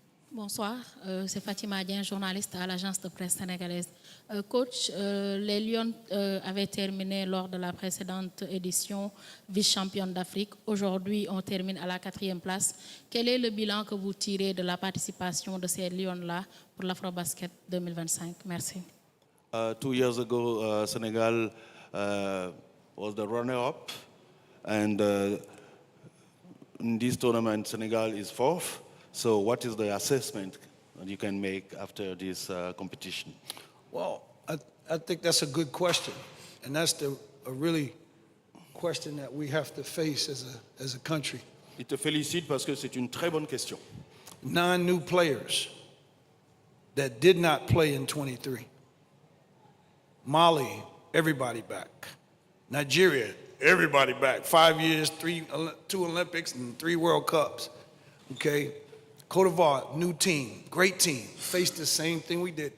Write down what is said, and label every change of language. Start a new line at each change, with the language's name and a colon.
French: Bonsoir, c'est Fatima Adien, journaliste à l'agence de presse sénégalaise. Coach, les Lions avaient terminé lors de la précédente édition vice-championne d'Afrique. Aujourd'hui, on termine à la 4e place. Quel est le bilan que vous tirez de la participation de ces Lions-là pour l'AfroBasket 2025? Merci.
English: 2 years ago, Senegal was the runner-up, and in this tournament, Senegal is 4th. So what is the assessment that you can make after this competition? Well, I think that's a good question. And that's a really question that we have to face as a country.
French: Il te félicite parce que c'est une très bonne question.
English: 9 new players that did not play in 23. Mali, everybody back. Nigeria, everybody back. 5 years, 2 Olympics, and 3 World Cups. Okay? Côte d'Ivoire, new team, great team. Faced the same thing we did.